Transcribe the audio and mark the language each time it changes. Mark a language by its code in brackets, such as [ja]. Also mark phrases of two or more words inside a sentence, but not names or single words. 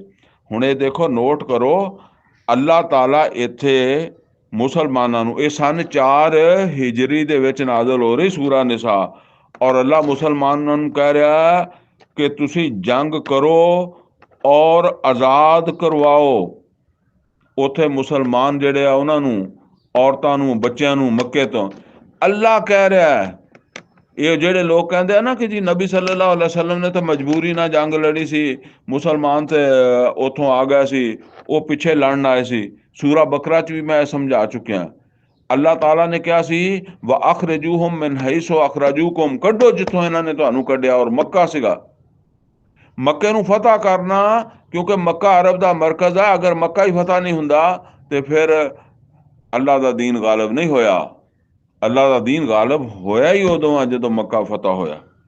[pa] ਹੁਣ ਇਹ ਦੇਖੋ, ਨੋਟ ਕਰੋ, ਅੱਲਾਹ ਤਾਲਾ ਇੱਥੇ ਮੁਸਲਮਾਨਾਂ ਨੂੰ, ਇਹ ਸਨ 4 ਹਿਜਰੀ ਦੇ ਵਿੱਚ ਨਾਜ਼ਲ ਹੋ ਰਹੀ ਸੂਰਾ ਨਿਸਾ, ਔਰ ਅੱਲਾਹ ਮੁਸਲਮਾਨਾਂ ਨੂੰ ਕਹਿ ਰਿਹਾ ਕਿ ਤੁਸੀਂ ਜੰਗ ਕਰੋ ਔਰ ਆਜ਼ਾਦ ਕਰਵਾਓ ਉੱਥੇ ਮੁਸਲਮਾਨ ਜਿਹੜੇ ਆ ਉਹਨਾਂ ਨੂੰ, ਔਰਤਾਂ ਨੂੰ, ਬੱਚਿਆਂ ਨੂੰ ਮੱਕੇ ਤੋਂ। ਅੱਲਾਹ ਕਹਿ ਰਿਹਾ। ਇਹ ਜਿਹੜੇ ਲੋਕ ਕਹਿੰਦੇ ਆ ਨਾ ਕਿ ਜੀ ਨਬੀ [ar] صلى الله عليه وسلم [pa] ਨੇ ਤਾਂ ਮਜਬੂਰੀ ਨਾਲ ਜੰਗ ਲੜੀ ਸੀ, ਮੁਸਲਮਾਨ ਤੇ ਉੱਥੋਂ ਆ ਗਏ ਸੀ, ਉਹ ਪਿੱਛੇ ਲੜਨ ਆਏ ਸੀ। ਸੂਰਾ ਬਕਰਾ 'ਚ ਵੀ ਮੈਂ ਸਮਝਾ ਚੁੱਕਿਆ। ਅੱਲਾਹ ਤਾਲਾ ਨੇ ਕਿਹਾ ਸੀ [ar] وأخرجوهم من حيث أخرجوكم, [pa] ਕੱਢੋ ਜਿੱਥੋਂ ਇਹਨਾਂ ਨੇ ਤੁਹਾਨੂੰ ਕੱਢਿਆ। ਔਰ ਮੱਕਾ ਸੀਗਾ, ਮੱਕੇ ਨੂੰ ਫਤਹ ਕਰਨਾ, ਕਿਉਂਕਿ ਮੱਕਾ ਅਰਬ ਦਾ ਮਰਕਜ਼ ਹੈ। ਅਗਰ ਮੱਕਾ ਹੀ ਫਤਹ ਨਹੀਂ ਹੁੰਦਾ ਤੇ ਫਿਰ ਅੱਲਾਹ ਦਾ ਦੀਨ ਗਾਲਬ ਨਹੀਂ ਹੋਇਆ। ਅੱਲਾਹ ਦਾ ਦੀਨ ਗਾਲਬ ਹੋਇਆ ਹੀ ਉਦੋਂ ਆ ਜਦੋਂ ਮੱਕਾ ਫਤਹ ਹੋਇਆ।